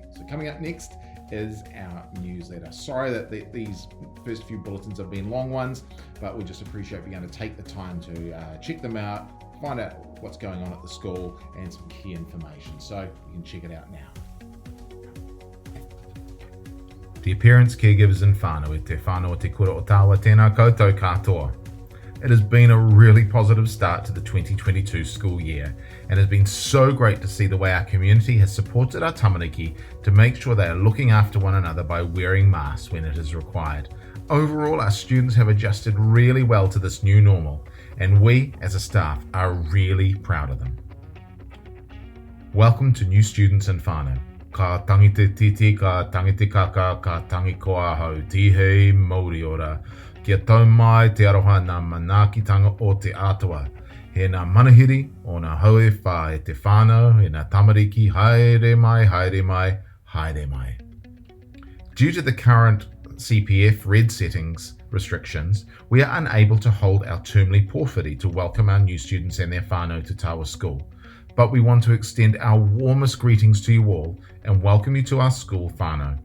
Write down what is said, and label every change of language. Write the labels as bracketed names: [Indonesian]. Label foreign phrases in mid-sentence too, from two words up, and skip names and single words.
[English] So coming up next is our newsletter. Sorry that these first few bulletins have been long ones, but we just appreciate being able to take the time to check them out, find out what's going on at the school and some key information. So you can check it out now. The parents, caregivers and whānau [Māori] e te whānau o te kura o Tawa tēnā koutou katoa. [English] It has been a really positive start to the 2022 school year, and it's been so great to see the way our community has supported our tamariki to make sure they are looking after one another by wearing masks when it is required. Overall, our students have adjusted really well to this new normal, and we as a staff are really proud of them. Welcome to new students and whānau. [Māori] Ka tangi te titi, ka tangi te kaka, ka tangi koa hau tihei Māori ora. Kia tau mai te aroha nā manaakitanga o te atua. He nā manahiri o nā haue whā e te whānau, e nā tamariki, haere mai, haere mai, haere mai. [English] Due to the current CPF red settings restrictions, we are unable to hold our termly porphyry to welcome our new students and their whānau to Tawa School. But we want to extend our warmest greetings to you all and welcome you to our school whānau.